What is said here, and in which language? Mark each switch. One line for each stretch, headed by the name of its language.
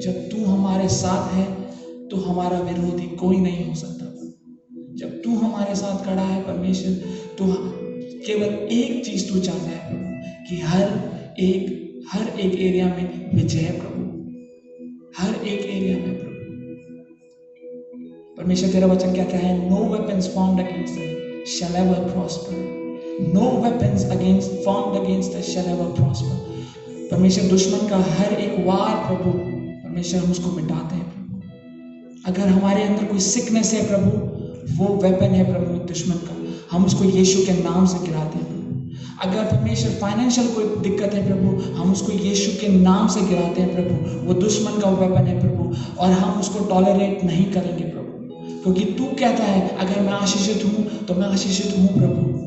Hindi: जब तू हमारे साथ है तो हमारा विरोधी कोई नहीं हो सकता प्रभु। जब तू हमारे साथ खड़ा है परमेश्वर, तो केवल एक चीज तू चाहता है प्रभु, कि हर एक एरिया में विजय प्रभु, हर एक एरिया में प्रभु। परमेश्वर तेरा वचन कहता है,
English: No weapons formed against us shall ever prosper, no weapons formed against us shall ever prosper।
Hindi: परमेश्वर दुश्मन का हर एक वार प्रभु, परमेश्वर हम उसको मिटाते हैं प्रभु। अगर हमारे अंदर कोई सिकनेस है प्रभु, वो वेपन है प्रभु दुश्मन का, हम उसको यीशु के नाम से गिराते हैं प्रभु। अगर परमेश्वर फाइनेंशियल कोई दिक्कत है प्रभु, हम उसको यीशु के नाम से गिराते हैं प्रभु, वो दुश्मन का वेपन है प्रभु, और हम उसको टॉलरेट नहीं करेंगे प्रभु, क्योंकि तू कहता है अगर मैं आशीषित हूँ तो मैं आशीषित हूँ प्रभु।